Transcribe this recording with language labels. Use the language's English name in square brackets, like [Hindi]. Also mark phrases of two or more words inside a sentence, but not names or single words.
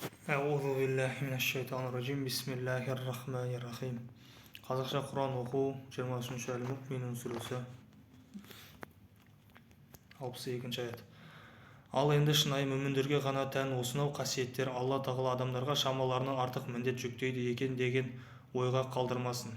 [Arabic] أعوذ بالله من الشيطان الرجيم. بسم الله الرحمن الرحيم. [Kazakh] Қазақша Құран оқу 23-ші Әл-Муъминун сүресі 62-ші аят. Ал енді шынайы мүміндерге ғана тән осынау қасиеттер Алла тағала адамдарға шамаларынан артық міндет жүктейді екен деген ойға қалдырмасын.